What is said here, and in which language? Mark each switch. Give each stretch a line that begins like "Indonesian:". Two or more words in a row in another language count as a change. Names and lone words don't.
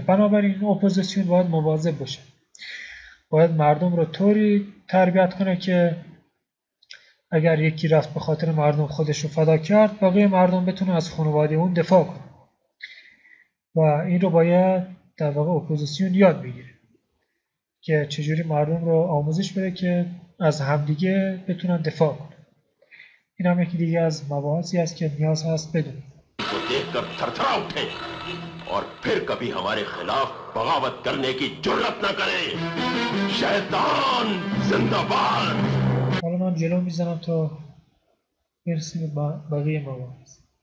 Persian: بنابراین اپوزیسیون باید مواظب باشه، باید مردم رو طوری تربیت کنه که اگر یکی رفت به خاطر مردم خودش رو فدا کرد، بقیه مردم بتونه از خانواده اون دفاع کنه و این رو باید در واقع اپوزیسیون یاد بگیره که چجوری مردم رو آموزش بده که از همدیگه بتونن دفاع کنن. این هم یکی دیگه از مباحثی است که نیاز هست بدونیم.
Hindi: और फिर कभी हमारे खिलाफ बगावत करने की जुर्रत न करे। शैतान जिंदाबाद।
Persian: حالا من جلو میزنم تا برسیم به بقیه مباحث.